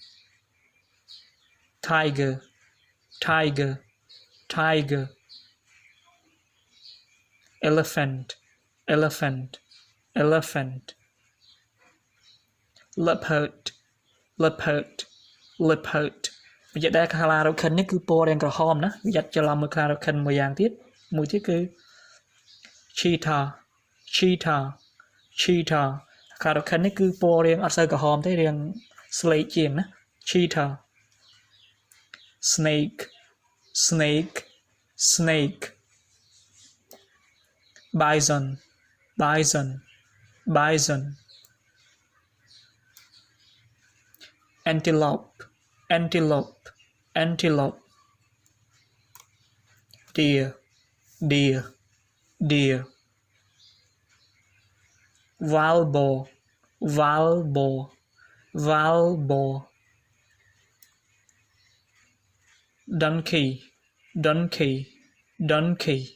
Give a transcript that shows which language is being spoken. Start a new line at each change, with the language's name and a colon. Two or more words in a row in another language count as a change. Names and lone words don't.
English: Tiger, tiger, tiger. Elephant, elephant, elephant. Leopard, leopard, leopard.
Khmer: វាយដែល Clarocan នេះគឺពណ៌រាងក្រហមណាវាយ៉ាត់ច្រឡំមួយ Clarocan មួយយ៉ាងទៀតមួយទៀតគឺ
English: cheetah cheetah cheetah
Khmer: Clarocan នេះគឺពណ៌រាងអត់សូវក្រហមទេរាងស្លេកជាងណា cheetah
English: snake snake snake bison bison bison antelope antelope antelope deer deer deer wild boar wild boar wild boar donkey donkey donkey